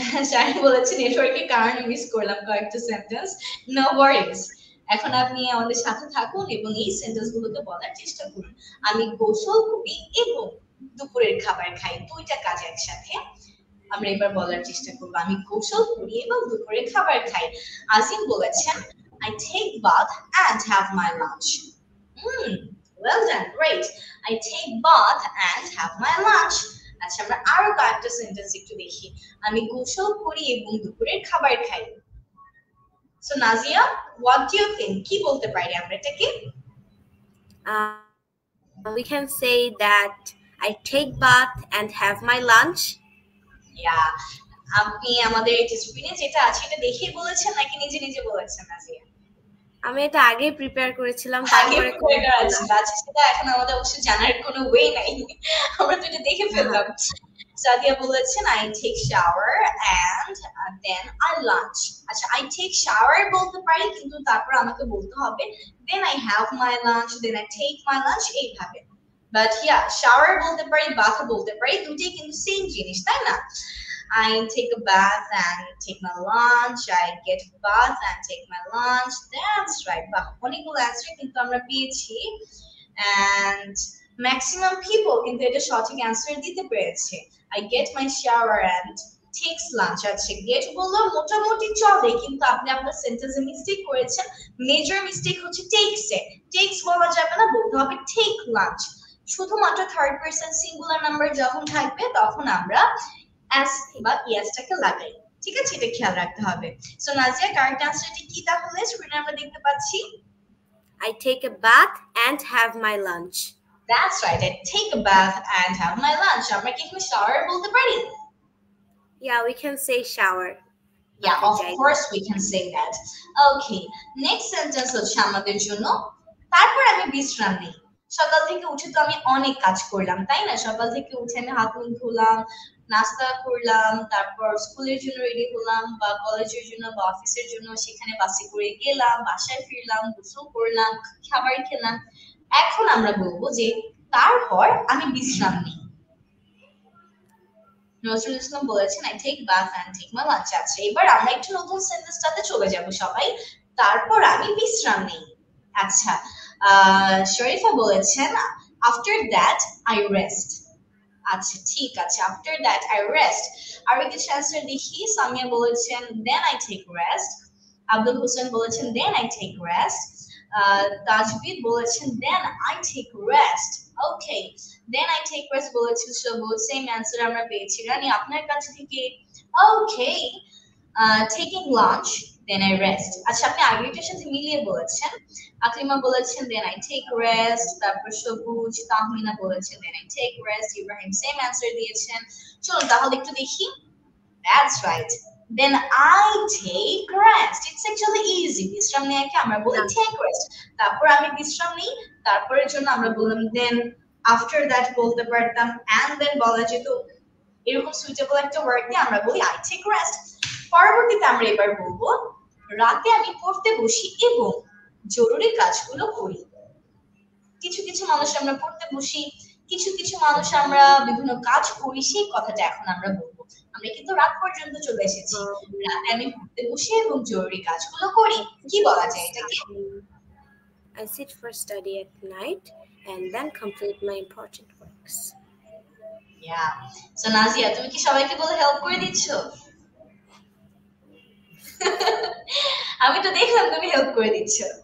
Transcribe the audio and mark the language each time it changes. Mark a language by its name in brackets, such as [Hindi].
[Bangla] শাহিন বলেছে নেটওয়ার্কের কারণে মিস করলাম কয়েকটা সেন্টেন্স। নো ওয়ারিজ, এখন আপনি আমাদের সাথে থাকুন এবং এই সেন্টেন্স গুলোকে বলার চেষ্টা করুন। আমি গোসল করি এবং দুপুরের খাবার খাই, দুইটা কাজ একসাথে। আমরা এবার বলার চেষ্টা করব আমি গোসল করি এবং দুপুরে খাবার খাই। [English] আজিম বলেছেন I take bath and have my lunch. Well done, great. I take bath and have my lunch. [Bangla] আচ্ছা, আমরা আরো কয়েকটা সেন্টেন্স একটু দেখি। আমি গোসল করি এবং দুপুরের খাবার খাই। [English] So Nazia, what do you think? [Bangla] কি বলতে পারি আমরা এটাকে? [English] We can say that I take bath and have my lunch. [Bangla] Yeah, আপনি আমাদের স্ক্রিনে যেটা আছে এটা দেখেই বলেছেন নাকি নিজে নিজে বলেছেন নাজিয়া? আমি এটা আগে প্রিপেয়ার করেছিলাম, তারপরে আচ্ছা, সেটা এখন আমাদের অবশ্যই জানার কোনো ওয়ে নাই, আমরা তো এটা দেখে ফেললাম। [English] সাদিয়া বলেছেন I take shower and then I lunch. আচ্ছা, I take shower [Bangla] বলতে পারি কিন্তু তারপর আমাকে বলতে হবে [English] then I have my lunch, then I take my lunch, এইভাবে। [Bangla] বাট yeah, shower বলতে পারি, bath বলতে পারি, দুটোই কিন্তু সেম জিনিস, তাই না? [English] I take a bath and take my lunch. I get a bath and take my lunch. That's right. [Bangla] বাহ, অনেকগুলো অ্যান্সার কিন্তু আমরা পেয়েছি [English] and maximum people [Bangla] কিন্তু এটা সঠিক অ্যান্সার দিতে পেরেছে। [English] I get my shower and takes lunch. [Bangla] আচ্ছা, get বললো মোটামুটি চলে কিন্তু আপনি আপনার সেন্টেন্সে মিস্টেক করেছেন। মেজর মিস্টেক হচ্ছে takes এ। takes বলা যাবে না, বলতে হবে take lunch। শুধুমাত্র থার্ড পারসন সিঙ্গুলার নাম্বার যখন থাকবে তখন আমরা as বা ইয়াসটাকে লাগাই, ঠিক আছে? এটা খেয়াল রাখতে হবে। সো নাজিয়া, কারেক্ট অ্যান্সারটি কি তাহলে স্ক্রিনে আমরা দেখতে পাচ্ছি? [English] I take a bath and have my lunch. That's right. I take a bath and have my lunch. [Bangla] আমরা কি এখানে shower বলতে পারি? [English] Yeah, we can say shower. Yeah, of course we can say that. Okay, next sentence [Bangla] হচ্ছে আমাদের জন্য তারপর আমি বিশ্রাম নেই। সকাল থেকে উঠে তো আমি অনেক কাজ করলাম, তাই না? সকাল থেকে উঠে আমি হাত মুখ ধুলাম, নাস্তা করলাম, তারপর স্কুলের জন্য রেডি হলাম বা কলেজের জন্য বা অফিসের জন্য সেখানে বাসে করে গেলাম, বাসায় ফিরলাম, গোসল করলাম, খাবার খেলাম। এখন আমরা বলবো যে তারপর আমি বিশ্রাম নিই। [English] নজরুল ইসলাম বলেছেন I take bath and take my lunch. [Bangla] আচ্ছা, এবার আমরা একটু নতুন সেন্টেন্সটাতে চলে যাব সবাই। তারপর আমি বিশ্রাম নিই। আচ্ছা, শরীফা বলেছেন [English] after that I rest. [Bangla] আচ্ছা ঠিক আছে, [English] after that I rest. [Bangla] আর কিছু অ্যান্সার দেখি। [English] সামিয়া বলেছেন then I take rest, Abdul Hossain বলেছেন then I take rest, Tajbid বলেছেন then I take rest. Okay, then I take rest বলেছেন Sabuj, same answer আমরা পেয়েছি। [Bangla] রানী আপনার কাছে থেকে [English] Okay, taking lunch then I rest। [Bangla] আচ্ছা আপনি আগেরটার সাথে মিলিয়ে বলেছেন। আকলিমা বলেছেন [English] then I take rest, [Bangla] তারপর সবুজ, তাহমিনা বলেছেন then I take rest, Ibrahim same answer দিয়েছেন। চলুন তাহলে একটু দেখি। [English] That's right, then I take rest. It's actually easy. [Bangla] বিশ্রাম নেওয়াকে আমরা বলি take rest, তারপর আমি বিশ্রাম নিই, তারপরের জন্য আমরা বললাম then, after that বলতে পারতাম and then বলা যেত, এরকম সুইটেবল একটা ওয়ার্ড দিয়ে আমরা বলি I take rest। পরবর্তীতে আমরা এবার বলবো রাতে আমি পড়তে বসি এবং জরুরি কাজগুলো করি। কিছু কিছু মানুষ আমরা পড়তে বসি, কিছু কিছু মানুষ আমরা বিভিন্ন কাজ করি, সেই কথাটা এখন আমরা বলবো। আমরা কিন্তু রাত পর্যন্ত চলে এসেছি। রাতে আমি পড়তে বসি এবং জরুরি কাজগুলো করি, কি বলা যায় এটাকে? [English] I sit for study at night and then complete my important works. Yeah. [Bangla] So Nazia তুমি কি সবাইকে বলে হেল্প করে দিচ্ছ? আমি তো দেখলাম তুমি হেল্প করে দিচ্ছ।